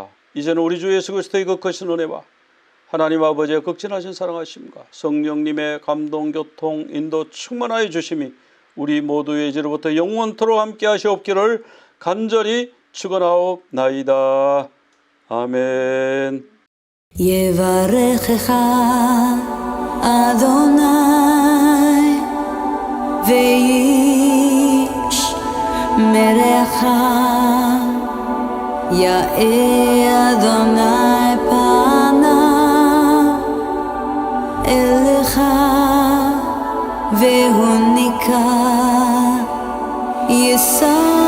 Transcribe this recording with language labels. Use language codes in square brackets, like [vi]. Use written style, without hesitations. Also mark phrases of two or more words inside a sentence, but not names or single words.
[ko] 이제는 우리 주 예수 그리스도의 그 크신 은혜와 하나님 아버지의 극진하신 사랑하심과 성령님의 감동, 교통, 인도 충만하여 주심이 우리 모두의 이제로부터 영원토록 함께 하시옵기를 간절히 축원하옵나이다. 아멘. [he] יברכך אדוני וישמרך יאר אדוני פניו אליך והוניקה יישא